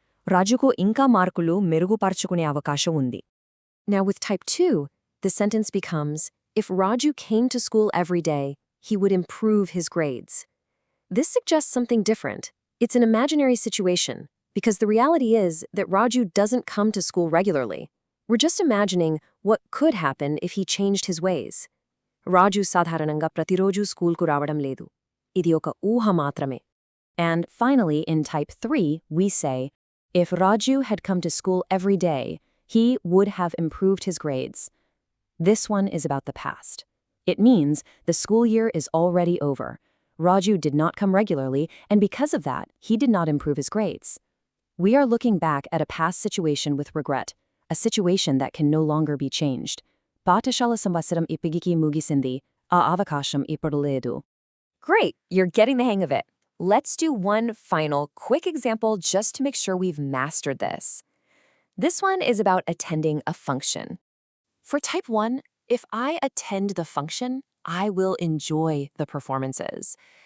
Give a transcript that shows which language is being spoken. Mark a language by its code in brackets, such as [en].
[te] Rajuku inka markulu మెరుగుపరుచుకునే అవకాశం ఉంది. [en] Now with type 2, the sentence becomes, if Raju came to school every day, he would improve his grades. This suggests something different. It's an imaginary situation, because the reality is that Raju doesn't come to school regularly. We're just imagining what could happen if he changed his ways. [te] Raju సాధారణంగా ప్రతిరోజు స్కూల్కు రావడం లేదు. ఇది ఒక ఊహ మాత్రమే. [en] And finally, in type 3, we say, if Raju had come to school every day, he would have improved his grades. This one is about the past. It means the school year is already over. Raju did not come regularly, and because of that, he did not improve his grades. We are looking back at a past situation with regret, a situation that can no longer be changed. [te] పాఠశాల సంవత్సరం ఇప్పటికి ముగిసింది, ఆ అవకాశం ఇప్పుడు లేదు. [en] Great, you're getting the hang of it. Let's do one final quick example just to make sure we've mastered this. This one is about attending a function. For type 1, if I attend the function, I will enjoy the performances.